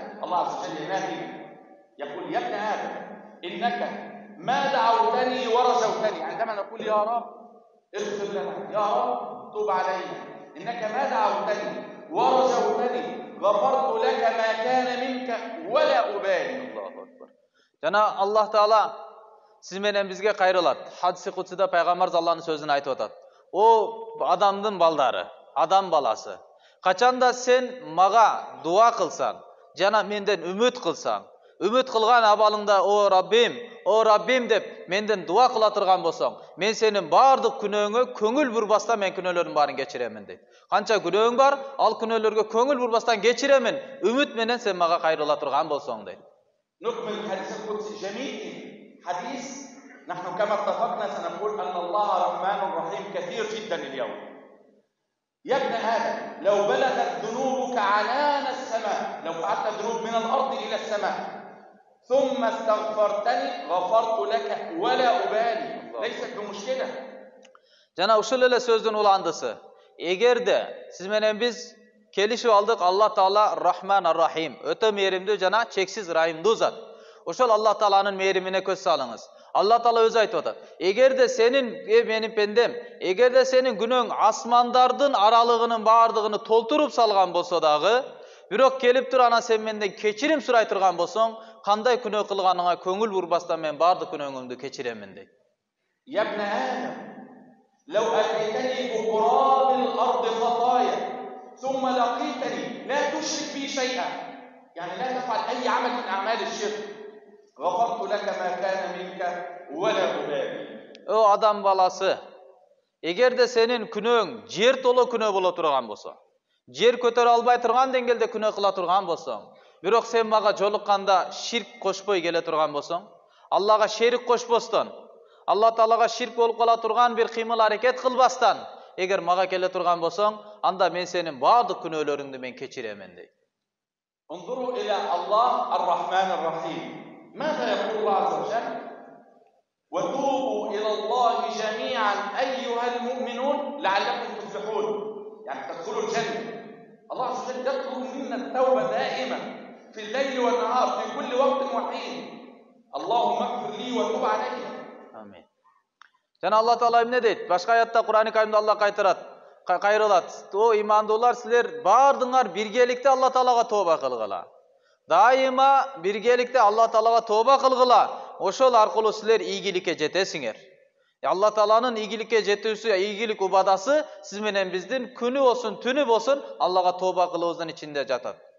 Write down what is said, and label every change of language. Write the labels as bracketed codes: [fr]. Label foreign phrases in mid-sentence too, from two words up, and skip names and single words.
[ar] الله عز وجل ينادي يقول يا ابن آدم إنك ما دعوتني ورجوتني. عندما نقول يا رب اغفر لنا، يا رب توب علي، إنك ما دعوتني ورجوتني غفرت لك ما كان منك ولا أبالي. الله أكبر. [ky] Жана Аллах Таала siz менен бизге кайрылат. Хадиси кудсида пайгамбар Аллахтын сөзүн айтып атат. О адамдын балдары, адам баласы. Качанда сен мага дуа кылсаң, жана менден үмүт кылсаң, үмүт кылган абалыңда о Раббим деп менден дуа кыла турган болсоң, мен сенин бардык күнөөңө көңүл бурбастан мен күнөөлөрдүн баарын кечиремин дейт. Канча күнөөң бар, ал күнөөлөргө көңүл бурбастан кечиремин, үмүт менен сен мага кайрыла турган болсоң дейт. [ar] نكمل الحديث القدسي جميل حديث. نحن كما اتفقنا سنقول أن الله رحمن رحيم كثير جدا اليوم. يا ابن آدم لو بلغت ذنوبك عنان السماء، لو فعلت ذنوب من الأرض إلى السماء ثم استغفرتني غفرت لك ولا أبالي. ليست بمشكلة. [ky] Жана ушул эле сөздүн уландысы. Эгерде сиз менен биз келишип алдык, Аллах Таала Рахман ар-Рахим, өтө мээримдүү жана чексиз райымдуу зат. Ошол Аллах Тааланын мээримине көз салыңыз. Аллах Таала өзү айтып атат. Эгерде сенин менин пендем, эгерде сенин күнөөң асмандардын аралыгынын баардыгын толтуруп салган болсо дагы, бирок келип туруп анан сен менден кечирим сурай турган болсоң, кандай күнөө кылганыңа көңүл бурбастан мен бардык күнөөңүңдү кечиремин дейт. [ar] يا ابن آدم لو أتيتني بقراب الأرض خطايا ثم لقيتني لا تشرك بي شيئا، يعني لا تفعل أي عمل من أعمال الشرك، غفرت لك ما كان منك ولا أبالي. [ky] О адам баласы, эгерде сенин күнөөң жер толо күнөө боло турган болсо, жер көтөрө албай турган деңгээлде күнөө кыла турган болсоң, бирок сен мага жолукканда ширк кошпой келе турган болсоң, Аллага шерик кошпостон, Аллах Таалага ширк болуп кала турган бир кыймыл аракет кылбастан, эгер мага келе турган болсоң, анда мен сенин бардык күнөөлөрүңдү мен кечиремин дейт. [ar] انظروا إلى الله الرحمن الرحيم. ماذا يقول الله عز وجل؟ وتوبوا إلى الله جميعا أيها المؤمنون لعلكم تفلحون، يعني تدخلوا الجنة. الله عز وجل يطلب منا التوبة دائما في الليل والنهار في كل وقت وحين. اللهم اغفر لي وتوب علي. Amin. [ky] Жана Аллах Таала эмне дейт? Башка аятта Кур'ан-ы Каримде Аллах кайрылат. О имандуулар, силер бардыңар биргеликте Аллах Таалага тооба кылгыла. Дайыма биргеликте Аллах Таалага тооба кылгыла. Ошол аркылуу силер ийгиликке жетесиңер. Аллах Тааланын ийгиликке жетүүсү, ийгилик убадасы сиз менен биздин күнү болсун, түнү болсун Аллага тооба кылуубуздун ичинде жатат.